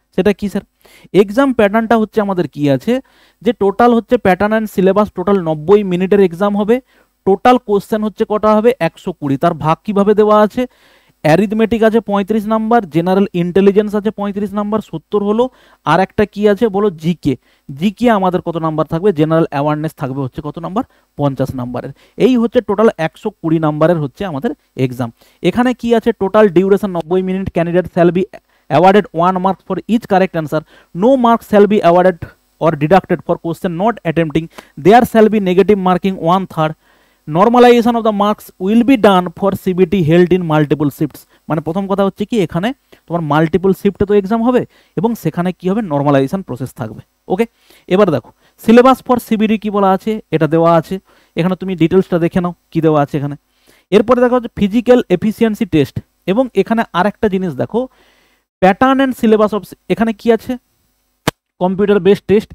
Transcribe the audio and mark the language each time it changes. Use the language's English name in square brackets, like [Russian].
[Bangla] সেটা কি sir, exam প্যাটার্নটা হচ্ছে আমাদের কি আছে, যে টোটাল হচ্ছে প্যাটার্ন অ্যান্ড সিলেবাস টোটাল 90 মিনিটের এক্সাম হবে, টোটাল কোশ্চেন হচ্ছে কটা হবে 120, তার ভাগ কিভাবে দেওয়া আছে, অ্যারিথমেটিক আছে 35 নাম্বার, জেনারেল ইন্টেলিজেন্স আছে 35 নাম্বার 70 হলো, আর একটা কি আছে বলো, জিকে। জিকে আমাদের কত নাম্বার থাকবে, জেনারেল অ্যাওয়ারনেস থাকবে হচ্ছে কত নাম্বার, 50 নাম্বারের। এই হচ্ছে টোটাল 120 নাম্বারের হচ্ছে আমাদের এক্সাম। এখানে কি আছে, total duration 90 minute, [English] Candidate shall be awarded 1 mark for each correct answer, no marks shall be awarded or deducted for question not attempting, there shall be negative marking 1/3, normalization of the marks will be done for CBT held in multiple shifts। [Bangla] মানে প্রথম কথা হচ্ছে কি, এখানে তোমার multiple শিফটে তো exam হবে এবং সেখানে কি হবে, নর্মালাইজেশন প্রসেস থাকবে। ওকে, এবার দেখো সিলেবাস ফর সিবিটি কি বলা আছে, এটা দেওয়া আছে, এখানে তুমি ডিটেলসটা দেখে নাও কি দেওয়া আছে এখানে। এরপরে দেখো হচ্ছে ফিজিক্যাল এফিসিয়েন্সি টেস্ট, এবং এখানে আর একটা জিনিস দেখো, প্যাটার্ন অ্যান্ড সিলেবাস অফ, এখানে কি আছে, কম্পিউটার বেসড টেস্ট।